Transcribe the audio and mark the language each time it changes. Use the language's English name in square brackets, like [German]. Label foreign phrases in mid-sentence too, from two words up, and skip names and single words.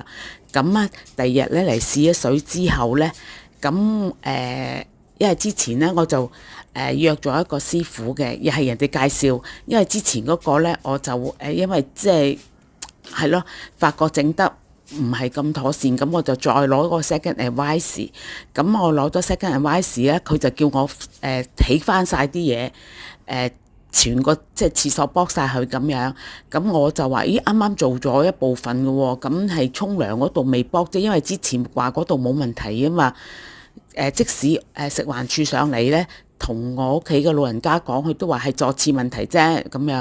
[Cantonese] 咁啊，第二日咧嚟試咗水之後咧，咁因為之前咧我就約咗一個師傅嘅，又係人哋介紹。因為之前嗰個咧我就因為即係咯，發覺整得唔係咁妥善，咁我就再攞個 [English] second advice。 [Cantonese] 咁我攞咗 [English] second advice [Cantonese] 咧，佢就叫我起翻晒啲嘢，全個即係廁所剝晒佢咁樣。咁我就話：咦，啱啱做咗一部分嘅喎，咁係沖涼嗰度未剝啫，因為之前話嗰度冇問題啊嘛。即使食環署上嚟咧，同我屋企嘅老人家講，佢都話係座廁問題啫咁樣。